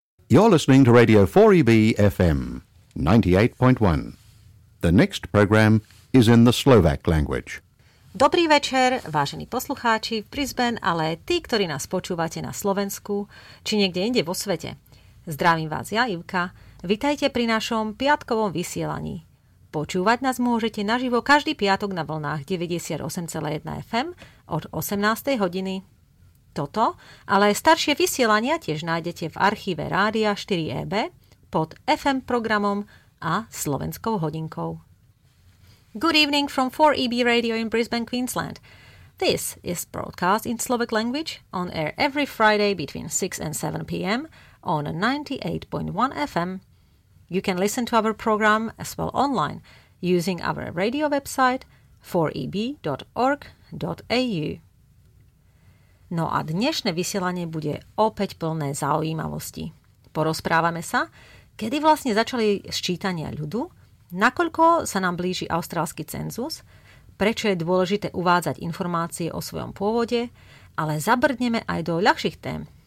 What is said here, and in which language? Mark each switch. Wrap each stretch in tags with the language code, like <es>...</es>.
<en>You're listening to Radio 4EB FM 98.1. The next program is in the Slovak language.</en> <sk>Dobrý večer, vážení poslucháči v Brisbane, ale tí, ktorí nás počúvate na Slovensku či niekde inde vo svete. Zdravím vás ja, Ivka. Vitajte pri našom piatkovom vysielaní. Počúvať nás môžete naživo každý piatok na vlnách 98,1 FM od 18. hodiny. Toto, ale staršie vysielania tiež nájdete v archíve Rádia 4EB pod FM programom a slovenskou hodinkou.</sk> <en>Good evening from 4EB Radio in Brisbane, Queensland. This is broadcast in Slovak language on air every Friday between 6 and 7 p.m. on 98.1 FM. You can listen to our program as well online using our radio website 4eb.org.au.</en> <sk>No a dnešné vysielanie bude opäť plné zaujímavosti. Porozprávame sa, kedy vlastne začali sčítania ľudu, nakoľko sa nám blíži austrálsky cenzus, prečo je dôležité uvádzať informácie o svojom pôvode, ale zabrdneme aj do ľahších tém.</sk>